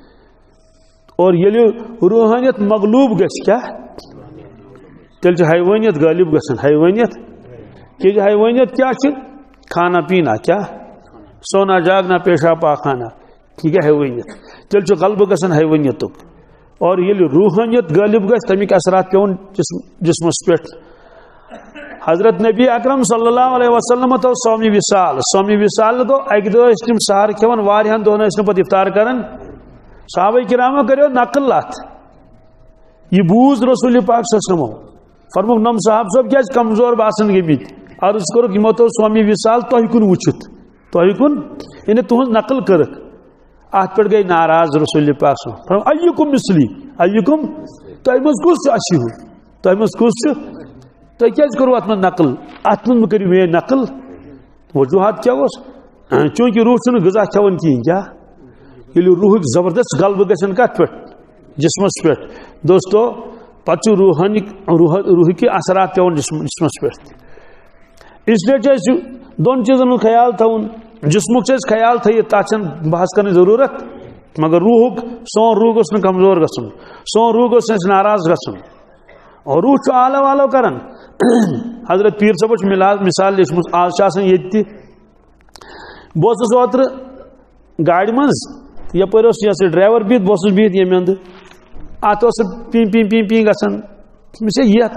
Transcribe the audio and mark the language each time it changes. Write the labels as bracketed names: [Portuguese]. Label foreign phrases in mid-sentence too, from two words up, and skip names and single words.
[Kashmiri] اور ییٚلہِ روحٲنیت مغلوٗب گژھِ کیٛاہ تیٚلہِ چھِ حیوٲنیت غٲلب گژھان حیوٲنیت کیٛازِ حیوٲنیت کیٛاہ چھِ [Urdu] کھانا پینا [Kashmiri] کیٛاہ [Urdu] سونا جاگنا پیشاب پاخانہ [Kashmiri] یہِ گٔے حیوٲنیت تیٚلہِ چھُ غلبہٕ گژھان حیوٲنیتُک اور ییٚلہِ روحٲنیت غٲلب گژھِ تَمِکۍ اثرات پیٚوان جسمس پٮ۪ٹھ حضرت نبی اکرم [Arabic] صلی اللہ علیہ وسلم [Kashmiri] تو سومی وصال گو اکہ دۄہ ٲسۍ تِم سحر کھٮ۪وان واریاہن دۄہن ٲسۍ نہٕ پتہٕ افطار کران صحابہ کرامو کریو نقل اتھ یہ بوٗز رسول پاک [Arabic] صلی اللہ علیہ وسلم [Kashmiri] فرموک نم صاحب صٲب کیازِ کمزور باسان گٔمٕتۍ عرض کوٚرُکھ یِمو تو سومی وصال تۄہہِ کُن وٕچھِتھ تۄہہِ کُن یعنی تُہنٛز نقل کٔرٕکھ اتھ پٮ۪ٹھ گٔے ناراض رسول پاک [Arabic] صلی اللہ علیہ وسلم ایُکم مثلی [Kashmiri] ایُکم تۄہہِ منٛز کُس اَسہِ ہیوٗ تۄہہِ منٛز کُس چھُ تۄہہِ کیازِ کوٚروٕ اتھ منٛز نقل اتھ منٛز مہ کٔرِو میٲنۍ نقل وجوہات کیٛاہ اوس چوٗنٛکہِ روح چھُنہٕ غذا کھٮ۪وان کِہیٖنۍ کیٛاہ ییٚلہِ روحٕکۍ زبردست غلبہٕ گژھن کتھ پٮ۪ٹھ جسمس پٮ۪ٹھ دوستو پتہٕ چھُ روحٕکۍ اثرات پیٚوان جسمس پٮ۪ٹھ تہِ [Urdu] اس لیے [Kashmiri] چھُ اَسہِ دۄن چیٖزن ہُنٛد خیال تھاوُن جسمُک چھُ اَسہِ خیال تھٲیِتھ تتھ چھنہٕ بحث کرنٕچ ضروٗرت مگر روحُک سون روح گوٚژھ نہٕ کمزور گژھُن سون روح گوٚژھ نہٕ اَسہِ ناراض گژھُن اور روح چھُ آلو والو کران حضرت پیٖر صٲبو چھِ مثال لیچھمٕژ آز چھِ آسان ییٚتہِ تہِ بہٕ اوسُس اوترٕ گاڑِ منٛز یپٲرۍ اوس یہِ ڈرایور بِہِتھ بہٕ اوسُس بِہِتھ ییٚمہِ اندٕ اتھ اوس پی پی پی پی گژھان مےٚ چھِ یتھ